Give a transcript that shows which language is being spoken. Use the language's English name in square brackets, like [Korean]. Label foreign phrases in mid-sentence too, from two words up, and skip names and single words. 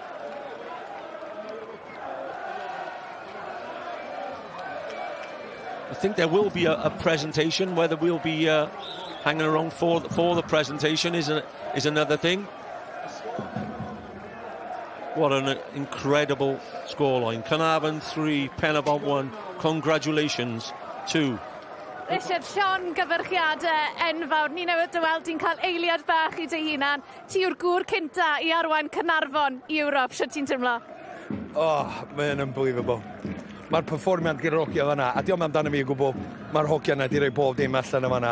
[English] I think there will be a presentation. Whether we'll be hanging around for the presentation is another thing. What an incredible scoreline. Caernarfon 3, Pen-y-bont 1. Congratulations to [Welsh] Richard, Sean, gyfyrchiadau enfawr. Ni newydd dy weld ti'n cael eiliad bach i dy hunan. Ti yw'r gŵr cynta i arwain Caernarfon i Ewrop. Sut ti'n teimlo? Oh, mae'n unbelievable. Mae'r perfformiad gyda'r hogia fanna, a diolch amdano fi o gwbl, mae'r hogia yna di roi bob dim allan o fanna.